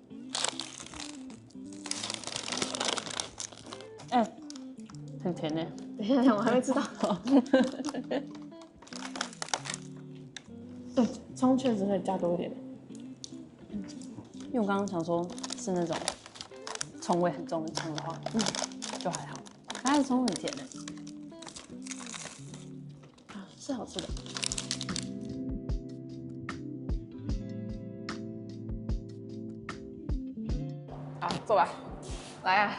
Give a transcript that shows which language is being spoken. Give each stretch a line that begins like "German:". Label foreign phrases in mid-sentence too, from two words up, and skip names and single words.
Chinese: 哎，很甜呢。等一下，我還沒吃到。對，蔥確實會加多一點。因為我剛剛想說，是那種蔥味很重的蔥的話，就還好。它的蔥很甜的，是好吃的。好，做吧。來啊！